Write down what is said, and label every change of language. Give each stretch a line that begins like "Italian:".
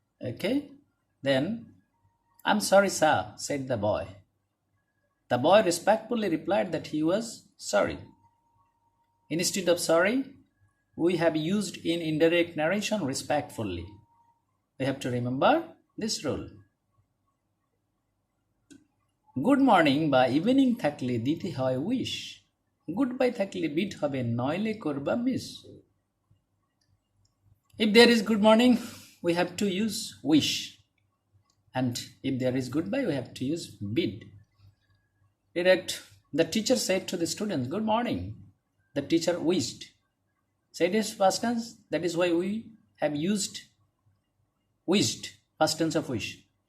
English: Okay, then, I'm sorry sir, said the boy. The boy respectfully replied that he was sorry. Instead of sorry, we have used in indirect narration respectfully. We have to remember this rule.
Bangla: Good morning বা evening থাকলে দিতে হয় wish, good bye থাকলে bit হবে নইলে করবা miss.
English: If there is good morning, we have to use wish, and if there is goodbye, we have to use bid. Direct, the teacher said to the students, good morning. The teacher wished. Said is past tense, that is why we have used wished, past tense of wish.